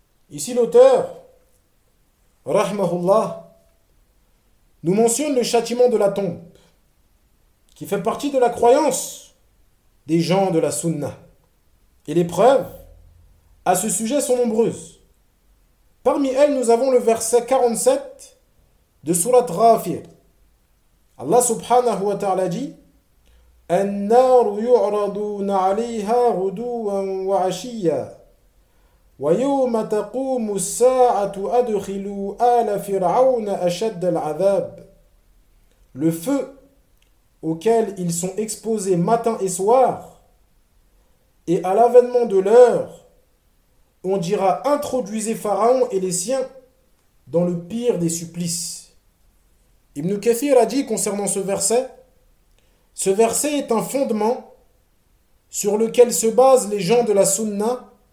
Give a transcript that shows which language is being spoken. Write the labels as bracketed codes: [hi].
[fr] Ici, l'auteur, rahmahullah, nous mentionne le châtiment de la tombe, qui fait partie de la croyance des gens de la sunna. Et les preuves à ce sujet sont nombreuses. Parmi elles, nous avons le verset 47 de surat Ghafir. [ar] Allah subhanahu wa ta'ala dit النار يعرضون عليها غدوا وعشيا ويوم تقوم الساعة أدخلوا آل فرعون أشد العذاب. [fr] Le feu auquel ils sont exposés matin et soir, et à l'avènement de l'heure, on dira introduisez Pharaon et les siens dans le pire des supplices. Ibn Kathir a dit concernant ce verset: ce verset est un fondement sur lequel se basent les gens de la sunna